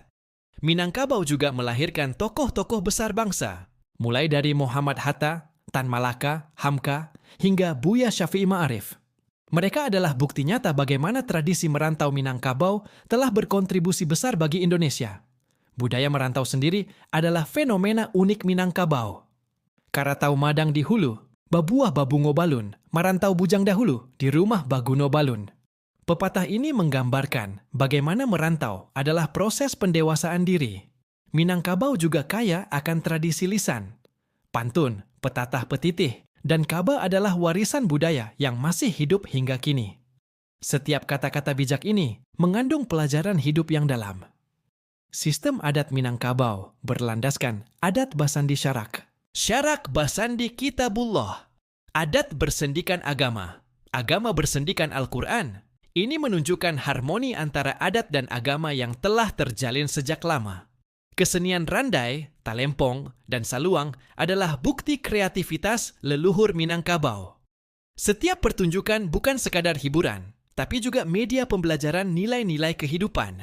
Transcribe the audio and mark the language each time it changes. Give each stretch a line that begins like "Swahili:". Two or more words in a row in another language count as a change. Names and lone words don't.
Indonesian: Minangkabau juga melahirkan tokoh-tokoh besar bangsa, mulai dari Muhammad Hatta, Tan Malaka, Hamka, hingga Buya Syafi'i Ma'arif. Mereka adalah bukti nyata bagaimana tradisi merantau Minangkabau telah berkontribusi besar bagi Indonesia. Budaya merantau sendiri adalah fenomena unik Minangkabau.
Minangkabau: Karatau madang di hulu, babuah babungo balun, marantau bujang dahulu di rumah baguno balun.
Indonesian: Pepatah ini menggambarkan bagaimana merantau adalah proses pendewasaan diri. Minangkabau juga kaya akan tradisi lisan. Pantun, petatah petitih, dan kaba adalah warisan budaya yang masih hidup hingga kini. Setiap kata-kata bijak ini mengandung pelajaran hidup yang dalam. Sistem adat Minangkabau berlandaskan
Minangkabau: adat Basandi Syarak. Syarak Basandi Kitabullah.
Indonesian: Adat bersendikan agama. Agama bersendikan Al-Quran. Ini menunjukkan harmoni antara adat dan agama yang telah terjalin sejak lama. Kesenian randai, talempong, dan saluang adalah bukti kreativitas leluhur Minangkabau. Setiap pertunjukan bukan sekadar hiburan, tapi juga media pembelajaran nilai-nilai kehidupan.